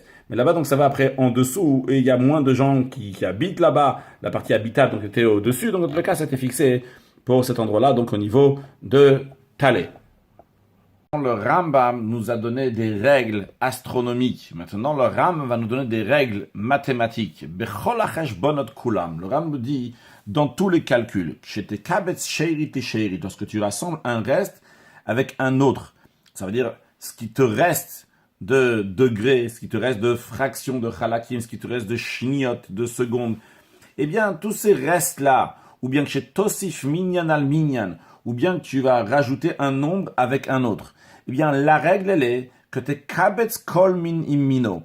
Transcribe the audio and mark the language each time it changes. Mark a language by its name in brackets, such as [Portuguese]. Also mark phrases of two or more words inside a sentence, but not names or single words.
[French] Mais là-bas, donc ça va après en dessous, et il y a moins de gens qui habitent là-bas. La partie habitable, donc, était au-dessus. Donc, dans tous les cas, c'était fixé pour cet endroit-là, donc au niveau de Talé. Le Rambam nous a donné des règles astronomiques. Maintenant, le Rambam va nous donner des règles mathématiques. [Hebrew] בכל החשבונות כולם. [French] Le Rambam dit, dans tous les calculs, lorsque tu rassembles un reste avec un autre, ça veut dire ce qui te reste de degrés, ce qui te reste de fractions de halakim, ce qui te reste de shniot, de secondes, eh bien, tous ces restes-là, ou bien que [Hebrew] שתוסיף מנין על מנין, [French] ou bien que tu vas rajouter un nombre avec un autre, eh bien, la règle, elle est que [Hebrew] תקבץ כל מין עם מינו.